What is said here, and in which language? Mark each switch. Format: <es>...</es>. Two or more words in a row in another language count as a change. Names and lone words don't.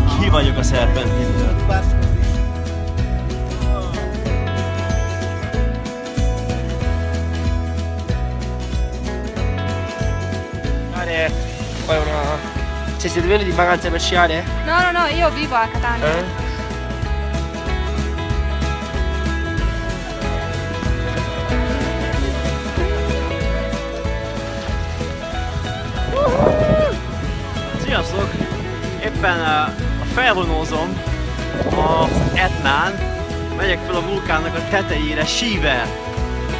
<hu>vagyok a Serpentinen.</hu> <it>Poi una... Cioè siete venuti in vacanza per sciare? No, no, no, io vivo a Catania.</it> <hu>Sziasztok! Éppen felvonózom az Etnán, megyek fel a vulkánnak a tetejére sível.</hu>